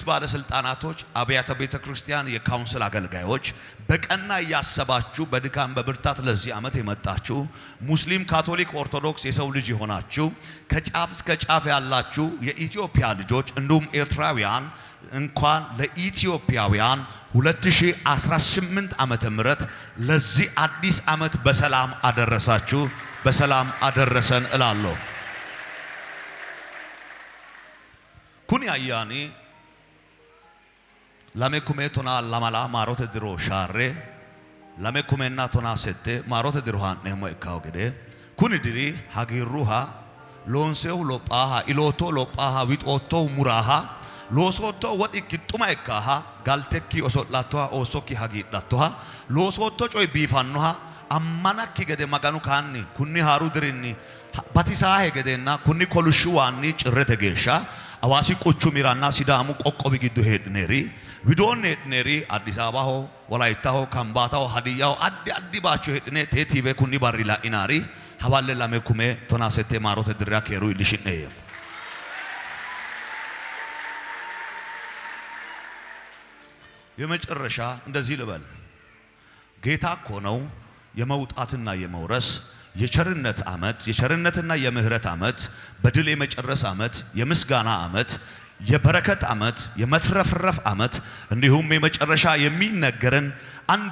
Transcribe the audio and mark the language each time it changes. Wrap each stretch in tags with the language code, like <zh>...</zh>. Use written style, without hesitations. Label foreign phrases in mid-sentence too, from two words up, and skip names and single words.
<am>ባለስልጣናቶች፣ አብያተ ቤተክርስቲያን የካውንስል አገልጋዮች በቀና ያሰባችሁ በድካም በብርታት ለዚህ ዓመት የመጣችሁ ሙስሊም፣ ካቶሊክ፣ ኦርቶዶክስ የሰው ልጅ የሆናችሁ ከጫፍ እስከ ጫፍ ያላችሁ የኢትዮጵያ ልጆች እንዲሁም ኤርትራውያን እንኳን ለኢትዮጵያውያን 2018 ዓመተ ምህረት ለዚህ አዲስ ዓመት በሰላም አደረሳችሁ፣ በሰላም አደረሰን እላለሁ።</am> <sid>ኩኒ አያኒ ለሜኩሜ ቶና ለማላ ማሮተ ድሮ ሻሬ ለሜኩሜና ቶና ሰቴ ማሮተ ድሮ ሃኔሞ ኤካው ገደ ኩኒ ድሪ ሀጊሩሃ ሎንሴው ሎጳሃ ኢሎቶ ሎጳሃ ዊጦቶ ሙራሃ ሎሶቶ ወጥ ቂጡማ ኤካሃ ጋልቴኪ ኦሶላቶሃ ኦሶኪ ሀጊዳቶሃ ሎሶቶ ጮይ ቢፋኖሃ አማናኪ ገደ መጋኑ ካኒ ኩኒ ሃሩ ድሪኒ ባቲሳሄ ገደና ኩኒ ኮሉሹ ዋኒ ጭረተ ጌሻ አዋሲ ቆቹ ሚራና ሲዳሙ ቆቆቢ ግዱ ሄድኔሪ ቪዶን ሄድኔሪ አዲስ አበባው ወላይታው ካምባታው ሀዲያው አዲ ባቹ ሄድኔ ቴቲቬ ኩኒ ባሪላ ኢናሪ ሀባለ ላሜኩሜ ቶናሰቴ ማሮተ ድራ ከሩ ይልሽኔ</sid> <am>የመጨረሻ እንደዚህ ልበል ጌታ እኮ ነው የመውጣትና የመውረስ የቸርነት ዓመት የቸርነትና የምህረት ዓመት በድል የመጨረስ ዓመት የምስጋና ዓመት የበረከት ዓመት የመትረፍረፍ ዓመት እንዲሁም የመጨረሻ የሚነገረን አንድ</am>